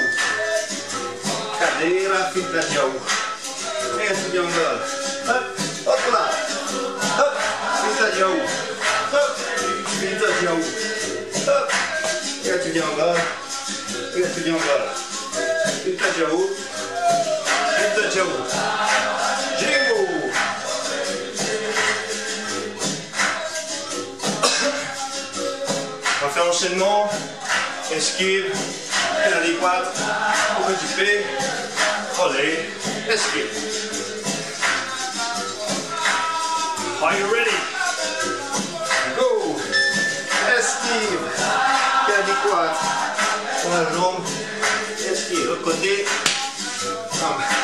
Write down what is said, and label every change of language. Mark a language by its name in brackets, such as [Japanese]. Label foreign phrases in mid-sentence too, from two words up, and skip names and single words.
[Portuguese] Cadeira, finta de Jaú. Triangole. Hop, hop lá. Hop, finta de Jaú. Hop, finta de Jaú. Hop, triangole. Triangole. Finta de Jaú. Finta de Jaú. [French] On va faire l'enchaînement, esquive, pied adéquate, pour du pied, relais, esquive. [English] Are you ready? Go! [French] Esquive, pied adéquate, pour la jambe, esquive, l'autre côté, bam.